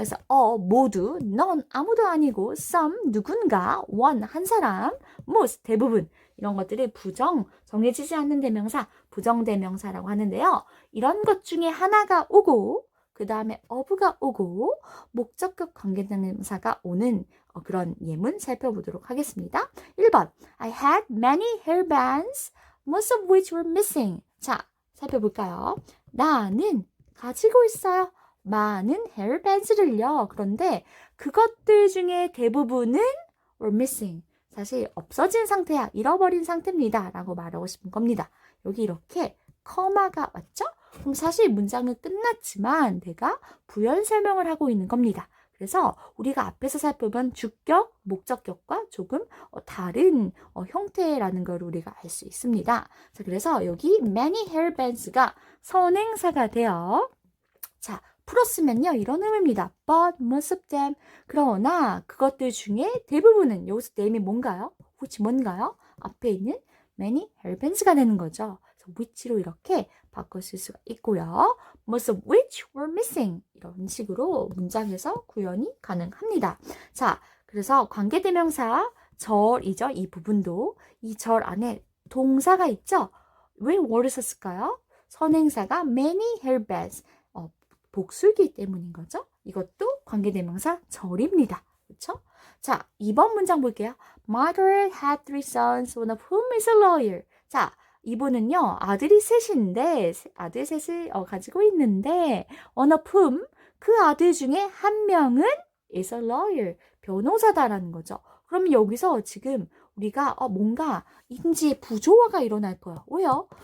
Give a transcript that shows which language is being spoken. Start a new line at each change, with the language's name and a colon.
Korean: 그래서 모두, 넌 아무도 아니고, some 누군가, one 한 사람, most 대부분 이런 것들이 정해지지 않는 대명사, 부정대명사라고 하는데요. 이런 것 중에 하나가 오고 그 다음에 of가 오고 목적격 관계대명사가 오는 그런 예문 살펴보도록 하겠습니다.
English: 1번 I had many hairbands, most of which were missing.
Korean: 자, 살펴볼까요? 나는 가지고 있어요. 많은 hairbands를요. 그런데 그것들 중에 대부분은
English: were missing.
Korean: 사실 없어진 상태야. 잃어버린 상태입니다. 라고 말하고 싶은 겁니다. 여기 이렇게 커마가 왔죠? 그럼 사실 문장은 끝났지만 내가 부연 설명을 하고 있는 겁니다. 그래서 우리가 앞에서 살펴본 주격, 목적격과 조금 다른 형태라는 걸 우리가 알 수 있습니다. 자, 그래서 여기 many hairbands가 선행사가 돼요. 자, 풀었으면요 이런 의미입니다.
English: But most of them.
Korean: 그러나 그것들 중에 대부분은 여기서 name이 뭔가요? which 뭔가요? 앞에 있는 many hairbands가 되는 거죠. 그래서 which로 이렇게 바꿔 쓸 수가 있고요.
English: Most of which were missing.
Korean: 이런 식으로 문장에서 구현이 가능합니다. 자, 그래서 관계대명사 절이죠. 이 부분도 이 절 안에 동사가 있죠. 왜 were를 썼을까요? 선행사가 many hairbands. 복수이기 때문인 거죠. 이것도 관계대명사 절입니다. 그렇죠? 자, 2번 문장 볼게요.
English: Margaret had 3 sons, one of whom is a lawyer.
Korean: 자, 이분은요, 아들이 셋인데, 아들 셋을 가지고 있는데, one of whom, 그 아들 중에 한 명은
English: is a lawyer,
Korean: 변호사다라는 거죠. 그럼 여기서 지금 우리가 뭔가 인지의 부조화가 일어날 거야. 왜요?